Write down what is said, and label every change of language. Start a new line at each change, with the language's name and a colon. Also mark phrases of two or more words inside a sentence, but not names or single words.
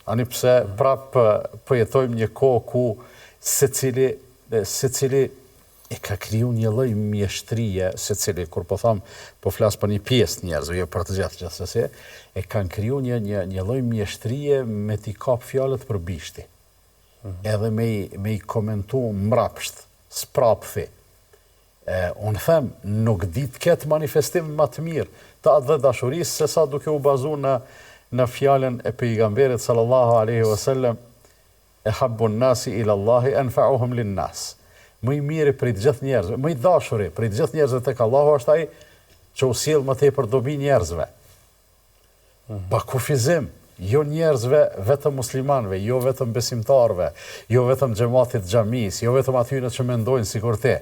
Albanian: Ani pse prapë përjetojmë një kohë ku secili e ka kriju një lloj mjeshtrie, secili, kur po tham, po flas për një pjesë njerëzve, jo për të gjithsesi, e kanë kriju një lloj mjeshtrie me t'i kap fjalët për bishti. Edhe me i komentu mrapsht, s'prapthi. Unë them, nuk dit këtë manifestim më të mirë të atë dhe dashurisë, se sa duke u bazu në fjalën e pejgamberit
Arabic: صلى الله عليه وسلم, أحب الناس إلى الله أنفعهم للناس.
Albanian: Më i miri për të gjithë njerëzve, më i dashuri për të gjithë njerëzve tek Allahu është ai që u sjell më tepër dobi njerëzve. Pa kufizim, jo njerëzve vetëm muslimanëve, jo vetëm besimtarëve, jo vetëm xhamatit xhamis, jo vetëm atyre që mendojnë sikur te.